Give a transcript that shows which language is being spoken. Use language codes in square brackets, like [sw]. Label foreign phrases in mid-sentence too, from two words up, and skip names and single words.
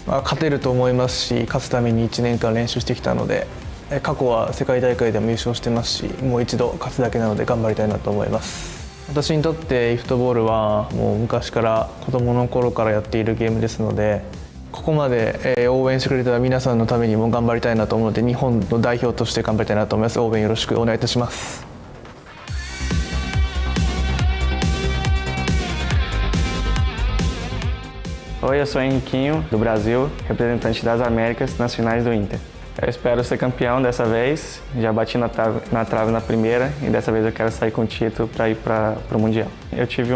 [ja] 勝てると思いますし、勝つために1年間練習してきたので、過去は世界大会でも優勝してますし、もう一度勝つだけなので頑張りたいなと思います。私にとってフットボールはもう昔から子供の頃からやっているゲームですので、ここまで応援してくれた皆さんのためにも頑張りたいなと思うので、日本の代表として頑張りたいなと思います。応援よろしくお願いいたします。 [pt] Oi, eu sou Henriquinho, do Brasil, representante das Américas Nacionais do Inter. Eu espero ser campeão dessa vez, já bati na trave na primeira e dessa vez eu quero sair com o título para ir para o Mundial.